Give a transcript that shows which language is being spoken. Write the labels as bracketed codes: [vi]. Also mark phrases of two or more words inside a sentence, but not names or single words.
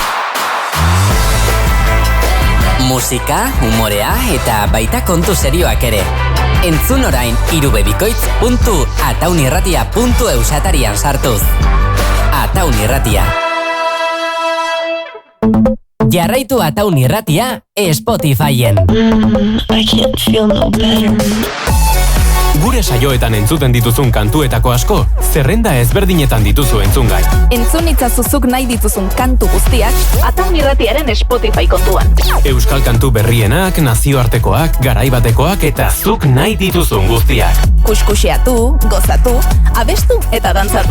[eu] Musika, humorea eta baita kontu serioak ere. Entzun orain irubebikoitz.ataunirratia.eus atarian sartuz. Ataun irratia. Jarraitu Ataun irratia Spotifyen. [en] I can't feel no better. [eu] Gure saioetan entzuten dituzun kantuetako asko, zerrenda ezberdinetan dituzu entzungai. Entzun itzazuzuk nahi dituzun kantu guztiak, Ataun Irratiaren Spotify kontuan. Euskal kantu berrienak, nazioartekoak, garaibatekoak eta zuk nahi dituzun guztiak. Kuskusiatu, gozatu, abestu eta dantzatu.